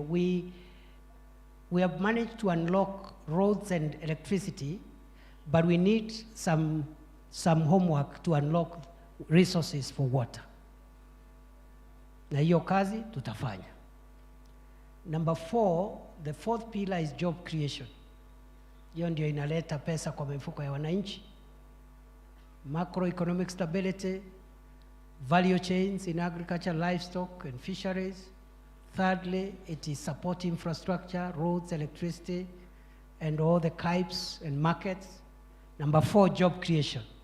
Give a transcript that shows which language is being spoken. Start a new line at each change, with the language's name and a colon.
English: We have managed to unlock roads and electricity, but we need some homework to unlock resources for water.
Swahili: Na hiyo kazi tutafanya.
English: Number 4, the 4th pillar is job creation.
Swahili: Hiyo ndio inaleta pesa kwa mifuko ya wananchi.
English: Macroeconomic stability, value chains in agriculture, livestock and fisheries. Thirdly, it is support infrastructure, roads, electricity, and all the Capes and markets. Number 4, job creation.